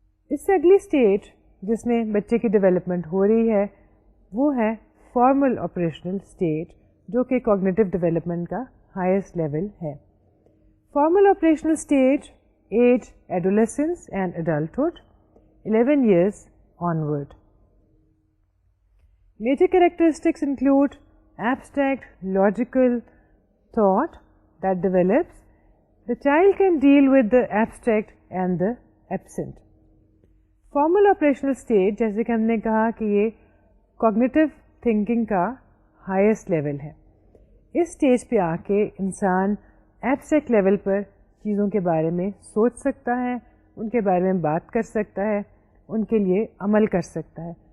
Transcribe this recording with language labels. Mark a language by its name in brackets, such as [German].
[Urdu] اس سے اگلی اسٹیج جس میں بچے کی ڈیولپمنٹ ہو رہی ہے وہ ہے فارمل آپریشنل اسٹیج, جو کہ کوگنیٹو ڈیولپمنٹ کا ہائیسٹ لیول ہے. [English] Formal operational stage age adolescence and adulthood 11 years onward. Major characteristics include abstract logical thought that develops. The child can deal with the abstract and the absent. [Urdu] Formal operational stage جیسے کہ ہم نے کہا کہ یہ cognitive thinking کا highest level ہے. اس stage پہ آ کے انسان ایبسٹریکٹ لیول پر چیزوں کے بارے میں سوچ سکتا ہے, ان کے بارے میں بات کر سکتا ہے, ان کے لیے عمل کر سکتا ہے.